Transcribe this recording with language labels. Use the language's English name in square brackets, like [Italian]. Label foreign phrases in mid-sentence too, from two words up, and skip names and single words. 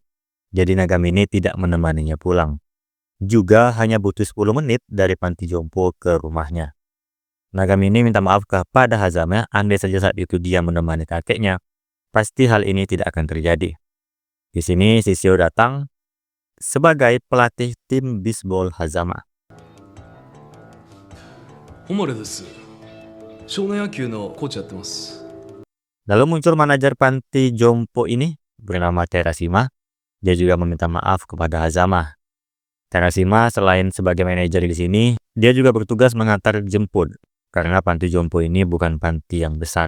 [Indonesian] Jadi Nagamine tidak menemaninya pulang. Juga hanya butuh 10 menit dari panti jompo ke rumahnya. Nagamine minta maaf kepada Hazama, andai saja saat itu dia menemani kakeknya, pasti hal ini tidak akan terjadi. Di sini Shishio datang sebagai pelatih tim bisbol Hazama. [Japanese] ホモレです. 少年野球のコーチやってます. [Indonesian] Lalu muncul manajer panti jompo ini bernama Terashima. Dia juga meminta maaf kepada Hazama. Terashima selain sebagai manajer di sini, dia juga bertugas mengantar jemput karena panti jompo ini bukan panti yang besar.